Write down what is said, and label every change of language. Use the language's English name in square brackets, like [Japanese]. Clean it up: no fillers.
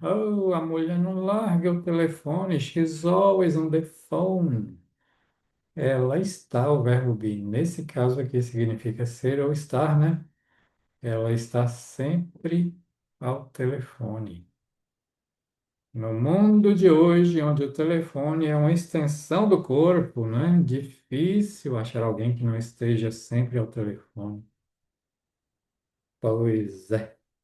[Portuguese] Oh, a mulher não larga o telefone. [English] She's always on the phone. [Portuguese] Ela está, o verbo be. Nesse caso aqui significa ser ou estar, né? Ela está sempre ao telefone. No mundo de hoje, onde o telefone é uma extensão do corpo, né? Difícil achar alguém que não esteja sempre ao telefone. Pois é.